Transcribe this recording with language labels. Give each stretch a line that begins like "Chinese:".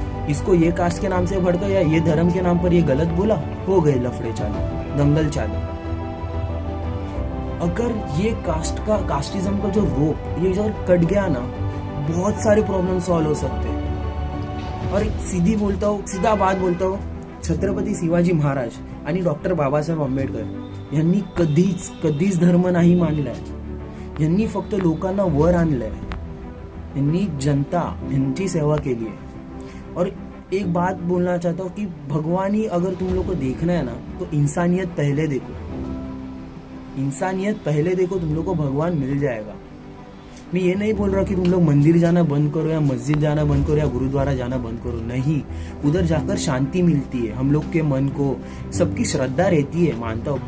Hindi: इसको ये कास्ट के नाम से भड़का या ये धर्म के नाम पर ये गलत बोला, हो गए लफड़े चालू, दंगल चालू। अगर ये कास्टिज्म का जो रोप ये अगर कट गया ना, बहुत सारे प्रॉब्लम सॉल्व हो सकते हैं। और सीधा बात बोलता हूँ,
Marathi: छत्रपती शिवाजी महाराज आणि डॉक्टर बाबासाहेब आंबेडकर यांनी कधीच धर्म नाही मानलाय। यांनी फक्त लोकांना वर आणलंय, यांनी जनता यांची सेवा केली आहे।
Hindi: और एक बात बोलना चाहता हूँ कि भगवान ही अगर तुम लोग को देखना है ना तो इंसानियत पहले देखो, इंसानियत पहले देखो, तुम लोग को भगवान मिल जाएगा। मैं ये नहीं बोल रहा कि तुम लोग मंदिर जाना बंद करो या मस्जिद जाना बंद करो या गुरुद्वारा जाना बंद करो, नहीं, उधर जाकर शांति मिलती है हम लोग के मन को, सबकी श्रद्धा रहती है, मानता हूँ।